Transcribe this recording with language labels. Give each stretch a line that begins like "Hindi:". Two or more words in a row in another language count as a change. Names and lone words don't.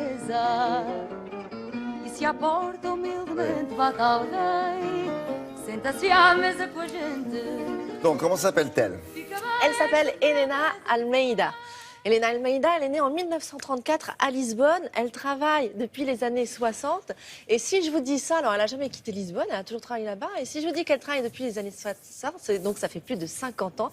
Portuguese: passar. E se à porta humildemente bate alguém, senta-se à mesa com a gente.
French: Donc, comment s'appelle-t-elle? Elle s'appelle Helena Almeida. Helena Almeida, elle est née en 1934 à Lisbonne. Elle travaille depuis les années 60. Et si je vous dis ça, alors elle n'a jamais quitté Lisbonne, elle a toujours travaillé là-bas. Et si je vous dis qu'elle travaille depuis les années 60, donc ça fait plus de 50 ans.